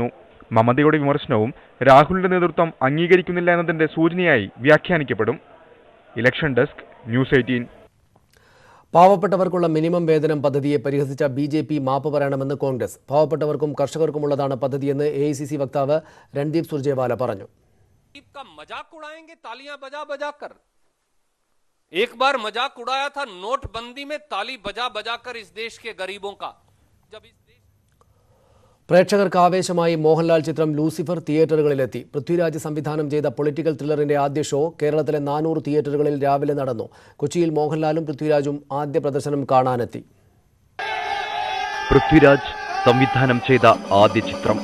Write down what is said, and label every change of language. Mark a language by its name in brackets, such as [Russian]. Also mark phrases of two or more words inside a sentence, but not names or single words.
[Malayalam] മമതയുടെ വിമർശനവും രാഹുലിന്റെ നേതൃത്വം അംഗീകരിക്കുന്നില്ല എന്നതിന്റെ സൂചനയായി വ്യാഖ്യാനിക്കപ്പെടും. ഇലക്ഷൻ ഡെസ്ക്, ന്യൂസ് 18. പാവപ്പെട്ടവർക്കുള്ള മിനിമം വേതനം പദ്ധതിയെ പരിഹസിച്ച BJP മാപ്പ് പറയണമെന്ന് കോൺഗ്രസ്. പാവപ്പെട്ടവർക്കും കർഷകർക്കുമുള്ളതാണ് പദ്ധതിയെന്ന് AICC വക്താവ് രൺദീപ് സുർജേവാല പറഞ്ഞു. [Hindi] एक बार मजाक उड़ाया था नोटबंदी में, ताली बजा बजा कर इस देश के गरीबों का. जब इस [Malayalam] പ്രേക്ഷകർക്ക് ആവേശമായി മോഹൻലാൽ ചിത്രം ലൂസിഫർ തിയേറ്ററുകളിലെത്തി. പൃഥ്വിരാജ് സംവിധാനം ചെയ്ത [English] political thriller [Malayalam] ആദ്യ ഷോ കേരളത്തിലെ 400 തിയേറ്ററുകളിൽ രാവിലെ നടന്നു. കൊച്ചിയിൽ മോഹൻലാലും പൃഥ്വിരാജും ആദ്യ പ്രദർശനം കാണാനെത്തി. പൃഥ്വിരാജ് സംവിധാനം ചെയ്ത ആദ്യ ചിത്രം.